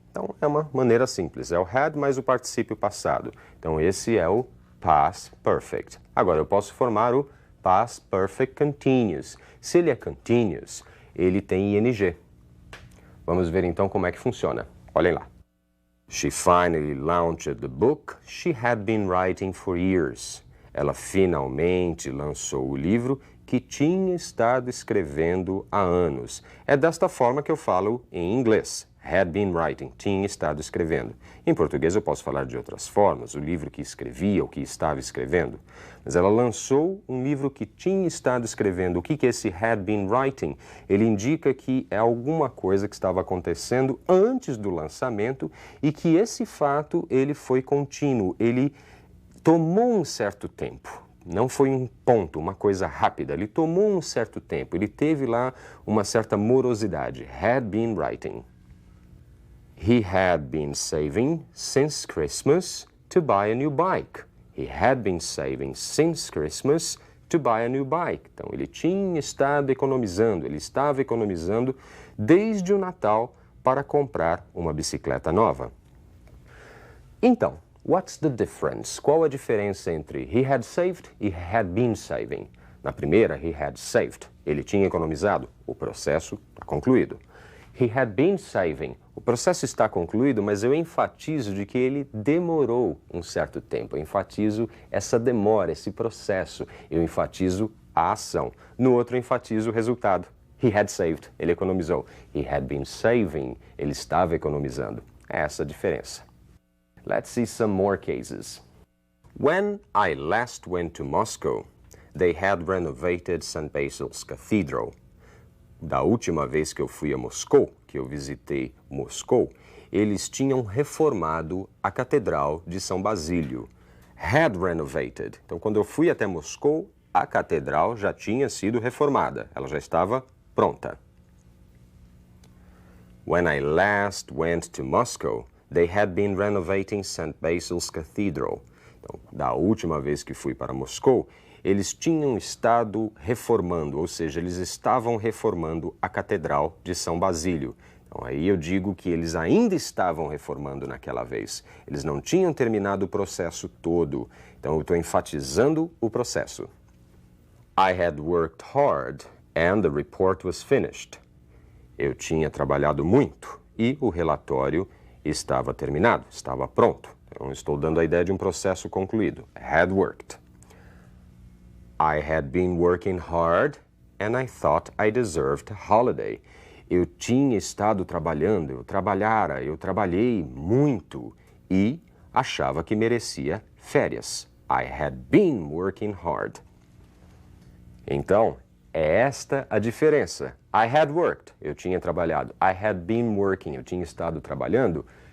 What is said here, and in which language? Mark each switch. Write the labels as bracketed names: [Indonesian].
[Portuguese] Então é uma maneira simples. É o had mais o particípio passado. Então esse é o past perfect. Agora eu posso formar o past perfect continuous. Se ele é continuous, ele tem ing. Vamos ver então como é que funciona. Olhem lá. [English] She finally launched the book she had been writing for years. [Portuguese] Ela finalmente lançou o livro que tinha estado escrevendo há anos. É desta forma que eu falo em inglês. [English] Had been writing, [Portuguese] tinha estado escrevendo. Em português eu posso falar de outras formas, o livro que escrevia, o que estava escrevendo. Mas ela lançou um livro que tinha estado escrevendo. O que é esse [English] had been writing? [Portuguese] Ele indica que é alguma coisa que estava acontecendo antes do lançamento e que esse fato ele foi contínuo, ele tomou um certo tempo. Não foi um ponto, uma coisa rápida. Ele tomou um certo tempo, ele teve lá uma certa morosidade. [English] Had been writing. He had been saving since Christmas to buy a new bike. He had been saving since Christmas to buy a new bike. [Portuguese] Então, ele tinha estado economizando, ele estava economizando desde o Natal para comprar uma bicicleta nova. Então, [English] what's the difference? [Portuguese] Qual a diferença entre [English] he had saved [Portuguese] e [English] had been saving? [Portuguese] Na primeira, [English] he had saved. [Portuguese] Ele tinha economizado. O processo está concluído. [English] He had been saving. [Portuguese] O processo está concluído, mas eu enfatizo de que ele demorou um certo tempo. Eu enfatizo essa demora, esse processo. Eu enfatizo a ação. No outro, eu enfatizo o resultado. [English] He had saved. [Portuguese] Ele economizou. [English] He had been saving. [Portuguese] Ele estava economizando. É essa a diferença. [English] Let's see some more cases. When I last went to Moscow, they had renovated St. [Portuguese] Basil's Cathedral. Da última vez que eu fui a Moscou, que eu visitei Moscou, eles tinham reformado a Catedral de São Basílio. [English] Had renovated. [Portuguese] Então, quando eu fui até Moscou, a catedral já tinha sido reformada. Ela já estava pronta. [English] When I last went to Moscow, they had been renovating St. Basil's Cathedral. [Portuguese] Então, da última vez que fui para Moscou, eles tinham estado reformando, ou seja, eles estavam reformando a Catedral de São Basílio. Então, aí eu digo que eles ainda estavam reformando naquela vez. Eles não tinham terminado o processo todo. Então, eu estou enfatizando o processo. [English] I had worked hard and the report was finished. [Portuguese] Eu tinha trabalhado muito e o relatório estava terminado, estava pronto. Então, estou dando a ideia de um processo concluído. [English] Had worked. I had been working hard and I thought I deserved a holiday. [Portuguese] Eu tinha estado trabalhando, eu trabalhei muito e achava que merecia férias. [English] I had been working hard. [Portuguese] Então, é esta a diferença. [English] I had worked, [Portuguese] eu tinha trabalhado. [English] I had been working, [Portuguese] eu tinha estado trabalhando.